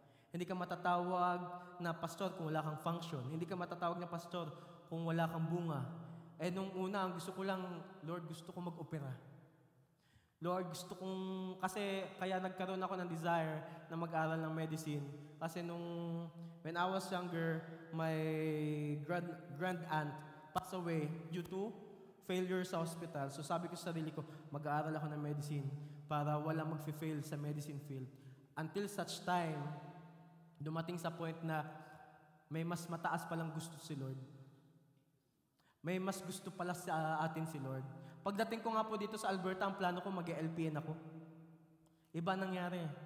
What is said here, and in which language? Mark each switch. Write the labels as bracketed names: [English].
[Filipino] Hindi ka matatawag na pastor kung wala kang function. Hindi ka matatawag na pastor kung wala kang bunga. Nung una, ang gusto ko lang, Lord, gusto ko mag-opera. Lord, gusto kong, kasi kaya nagkaroon ako ng desire na mag-aral ng medicine. Kasi [English] when I was younger, my grand aunt passed away due to failure sa hospital. [Filipino] So sabi ko sa sarili ko, mag-aaral ako ng medicine para walang mag-fail sa medicine field. Until such time, dumating sa point na may mas mataas palang gusto si Lord. May mas gusto pala sa atin si Lord. Pagdating ko nga po dito sa Alberta, ang plano ko mag-LPN ako. Iba nangyari.